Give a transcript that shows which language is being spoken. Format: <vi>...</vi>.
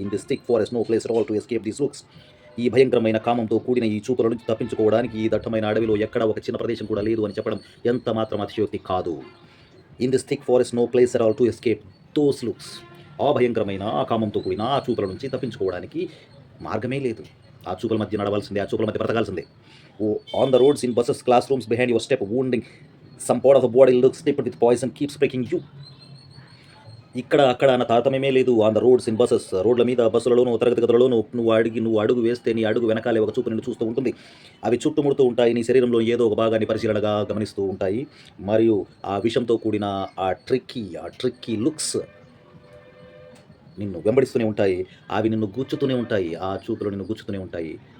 <en>In this thick forest no place at all to escape these looks.</en> <te>ఈ భయంకరమైన కామంతో కూడిన ఈ చూపుల నుంచి తప్పించుకోవడానికి ఈ దట్టమైన అడవిలో ఎక్కడ ఒక చిన్న ప్రదేశం కూడా లేదు అని చెప్పడం ఎంత మాత్రం అతిశయోక్తి కాదు.</te> <en>In this thick forest no place at all to escape those looks.</en> <te>ఆ భయంకరమైన ఆ కామంతో కూడిన ఆ చూపుల నుంచి తప్పించుకోవడానికి మార్గమే లేదు. ఆ చూపుల మధ్య నడవాల్సిందే, ఆ చూపుల మధ్య బ్రతకాల్సిందే.</te> <en>On the roads, in buses, classrooms, behind your step, wounding some part of the body looks tipped with poison keeps breaking you.</en> <te>ఇక్కడ అక్కడ అన్న తారతమ్యమే లేదు.</te> <en>on the roads, in buses,</en> <te>రోడ్ల మీద, బస్సులలోనూ, తరగతి గదులలోనూ నువ్వు అడుగు వేస్తే నీ అడుగు వెనకాలే ఒక చూపు నిన్ను చూస్తూ ఉంటుంది. అవి చుట్టుముడుతూ ఉంటాయి. నీ శరీరంలో ఏదో ఒక భాగాన్ని పరిశీలనగా గమనిస్తూ ఉంటాయి. మరియు ఆ విషంతో కూడిన ఆ ట్రిక్కీ లుక్స్ నిన్ను వెంబడిస్తూనే ఉంటాయి. అవి నిన్ను గుచ్చుతూనే ఉంటాయి. ఆ చూపులు నిన్ను గుచ్చుతూనే ఉంటాయి.</te>